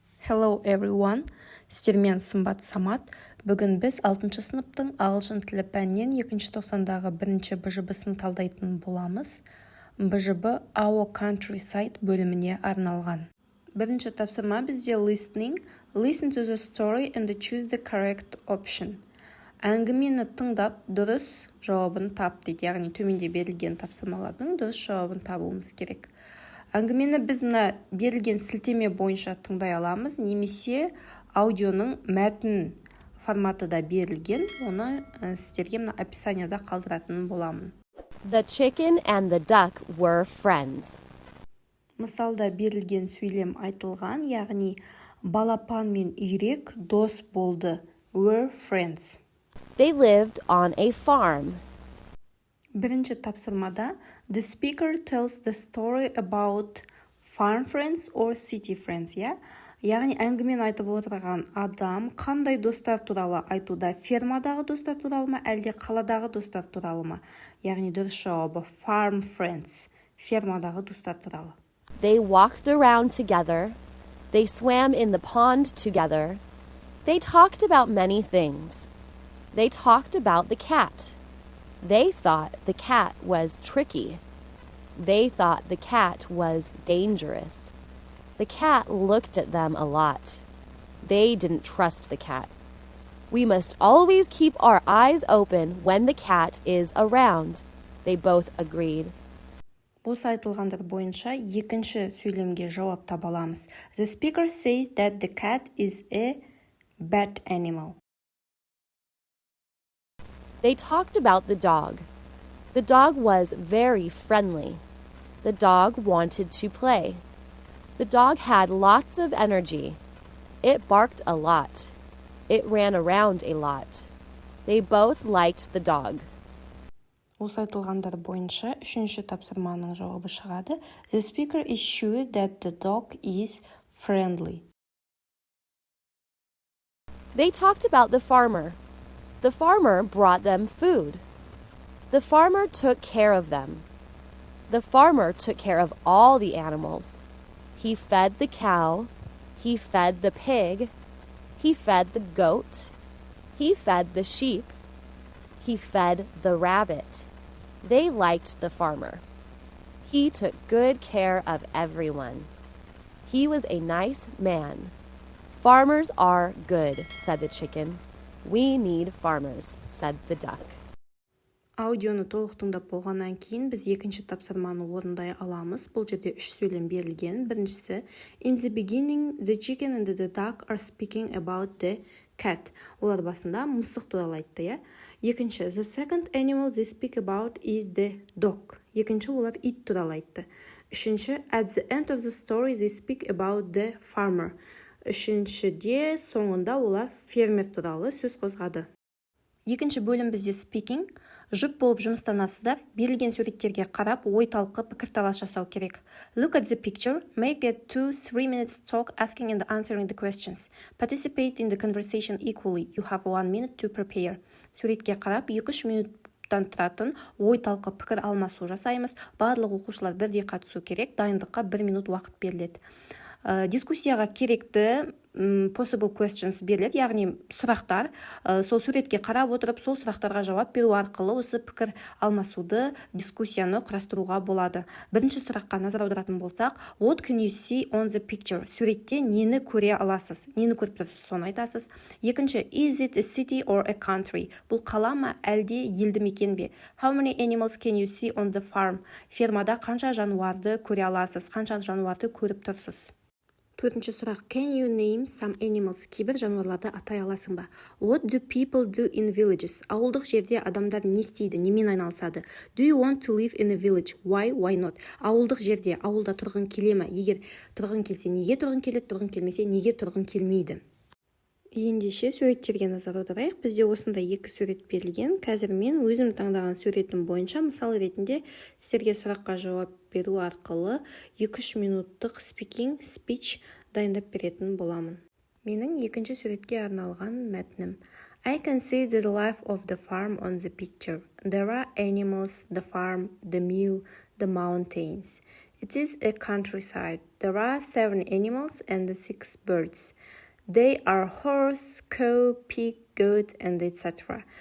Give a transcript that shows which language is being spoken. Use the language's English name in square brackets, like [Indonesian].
[English] Hello everyone, [Kazakh] сіздермен сымбат самат. Бүгін біз 6 сыныптың ағылшын тілі пәнінен 2-ші тоқсандағы 1-ші БЖБ-сын талдайтын боламыз. БЖБ Our Countryside бөліміне арналған. Бірінші тапсырма бізде listening. [English] Listen to the story and choose the correct option. [Kazakh] Әңгімені тыңдап, дұрыс жауабын тап дейді. Яғни төменде берілген тапсырмалардың дұрыс жауабын табуымыз керек. Әңгімені біз мына берілген сілтеме бойынша тыңдай аламыз, немесе аудионың мәтін форматы да берілген, оны сіздерге мына описанияда қалдыратын боламын. [English] The chicken and the duck were friends. [Kazakh] Мысалда берілген сөйлем айтылған, яғни балапан мен үйрек дос болды. [English] Were friends. They lived on a farm. [Kazakh] Бірінші тапсырмада [English] the speaker tells the story about farm friends or city friends, [Kazakh] яғни әңгімені айтып отырған адам қандай достар туралы айтуда, фермадағы достар туралы ма, әлде қаладағы достар туралы ма? Яғни дұрыс жауабы [English] farm friends, [Kazakh] фермадағы достар туралы. [English] They walked around together. They swam in the pond together. They talked about many things. They talked about the cat. They thought the cat was tricky. They thought the cat was dangerous. The cat looked at them a lot. They didn't trust the cat. We must always keep our eyes open when the cat is around. They both agreed. [Kazakh] Осы айтылғандар бойынша екінші сөйлемге жауап таба аламыз. [English] The speaker says that the cat is a bad animal. They talked about the dog. The dog was very friendly. The dog wanted to play. The dog had lots of energy. It barked a lot. It ran around a lot. They both liked the dog. Осы айтылғандар бойынша үшінші тапсырманың жауабы шығады. The speaker is sure that the dog is friendly. They talked about the farmer. The farmer brought them food. The farmer took care of them. The farmer took care of all the animals. He fed the cow. He fed the pig. He fed the goat. He fed the sheep. He fed the rabbit. They liked the farmer. He took good care of everyone. He was a nice man. Farmers are good, said the chicken. We need farmers, said the duck. [Kazakh] Аудионы толық тыңдап болғаннан кейін біз екінші тапсырманы орындай аламыз. Бұл жерде 3 сөйлем берілген. Біріншісі, [English] in the beginning, the chicken and the duck are speaking about the cat. [Kazakh] Олар басында мысық туралы айтты, Екінші, [English] the second animal they speak about is the dog. [Kazakh] Екінші, олар ит туралы айтты. Үшінші, [English] at the end of the story they speak about the farmer. [Kazakh] Үшіншіде соңында олар фермер туралы сөз қозғады. Екінші бөлім бізде speaking. Жұп болып жұмыстанасыздар, берілген суреттерге қарап, ой талқы, пікірталас жасау керек. [English] Look at the picture, make a 2-3 minutes talk asking and answering the questions. Participate in the conversation equally. You have 1 minute to prepare. [Kazakh] Суретке қарап, 2-3 минуттан тұратын ой талқы, пікір алмасу жасаймыз. Барлық оқушылар бірдей қатысу керек, дайындыққа 1 минут уақыт беріледі. Дискуссияға керекті [English] possible questions [Kazakh] беріледі, яғни сұрақтар. Сол суретке қарап отырып, сол сұрақтарға жауап беру арқылы осы пікір алмасуды, дискуссияны құрастыруға болады. Бірінші сұраққа назар аударатын болсақ, [English] what can you see on the picture? [Kazakh] Суретте нені көре аласыз? Нені көріп тұрсыз, соны айтасыз. Екінші, [English] is it a city or a country? [Kazakh] Бұл қала ма, әлде елді мекен бе? [English] How many animals can you see on the farm? [Kazakh] Фермада қанша жануарды көре аласыз? Қанша жануарды көріп тұрсыз? Төртінші сұрақ, [English] can you name some animals? [Kazakh] Кейбір жануарларды атай аласың ба? [English] What do people do in villages? [Kazakh] Ауылдық жерде адамдар не істейді, немен айналысады? [English] Do you want to live in a village? Why not? [Kazakh] Ауылдық жерде, ауылда тұрғың келе ме? Егер тұрғың келсе, неге тұрғың келеді, тұрғың келмесе, неге тұрғың келмейді? Ендеше суреттерге назар аударайық. Бізде осындай 2 сурет берілген. Қазір мен өзім таңдаған суретім бойынша мысал ретінде сіздерге сұраққа жауап беру арқылы 2-3 минуттық speech дайындап беретін боламын. Менің екінші суретке арналған мәтінім. [English] I can see the life of the farm on the picture. There are animals, the farm, the mill, the mountains. It is a countryside. There are 7 animals and 6 birds. They are horse, cow, pig, goat, and etc.